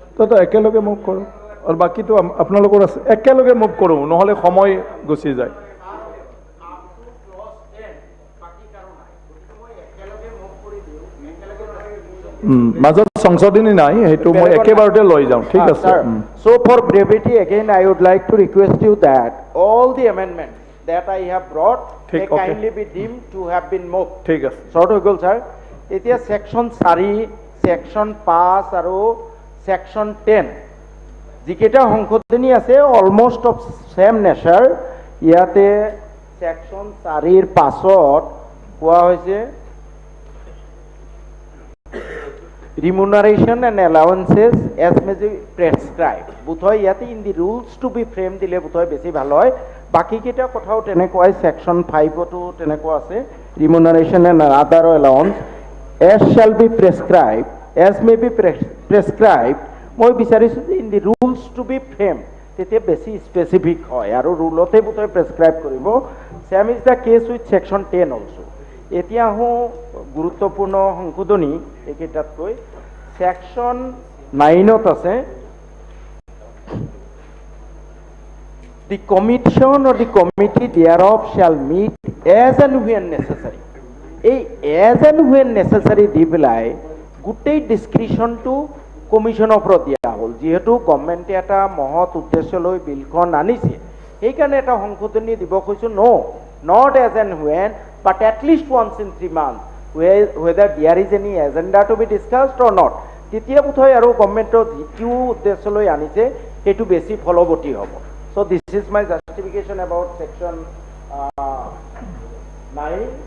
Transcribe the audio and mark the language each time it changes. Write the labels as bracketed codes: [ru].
[as] তো একেলগে মুভ কৰোঁ আৰু বাকীটো আপোনালোকৰ আছে একেলগে মুভ কৰোঁ নহ'লে সময় গুচি যায় মাজত সংশোধনী নাই সেইটো মই একেবাৰতে লৈ যাওঁ ঠিক আছে [en] So for brevity again I would like to request you that all the amendments that I have brought may kindly be deemed to have been moved. [as] ঠিক আছে Short হৈ গ'ল স্যাৰ এতিয়া সেকশন 4 সেকশন 5 আৰু সেকশন 10 যিকেইটা সংশোধনী আছে [en] almost of same nature [as] ইয়াতে সেকশন 4 পাছত কোৱা হৈছে [en] remuneration and allowances as may be prescribed [as] বুধহয় ইয়াতে [en] in the rules to be framed [as] দিলে বুধহয় বেছি ভাল হয় বাকি কেইটা কথাও তেনেকুৱাই সেকশন 5 তো তেনেকুৱা আছে [en] remuneration and other allowance as shall be prescribed, as may be prescribed, [as] মই বিচাৰিছোঁ যে [en] in the rules to be framed, [as] তেতিয়া বেছি স্পেচিফিক হয় আৰু ৰুলতে বোধহয় প্ৰেছক্ৰাইব কৰিব। [en] Same is the case with section 10 also. [as] এতিয়া আহোঁ গুৰুত্বপূৰ্ণ সংশোধনী এইকেইটাতকৈ। ছেকশ্যন 9ত আছে [en] the commission or the committee thereof shall meet as and when necessary. [as] এই [en] as and when necessary [as] দি পেলাই গোটেই ডিছক্ৰিপশ্যনটো কমিশ্যনৰ ওপৰত দিয়া হ'ল। যিহেতু গভৰ্ণমেণ্টে এটা মহৎ উদ্দেশ্য লৈ বিলখন আনিছে, সেইকাৰণে এটা সংশোধনী দিব কৈছোঁ। [en] not as and when but at least once in 3 months whether there is any agenda to be discussed or not, [as] তেতিয়া বোধহয় আৰু গভৰ্ণমেণ্টৰ যিটো উদ্দেশ্য লৈ আনিছে সেইটো বেছি ফলৱতী হ'ব। [en] So this is my justification about section 9.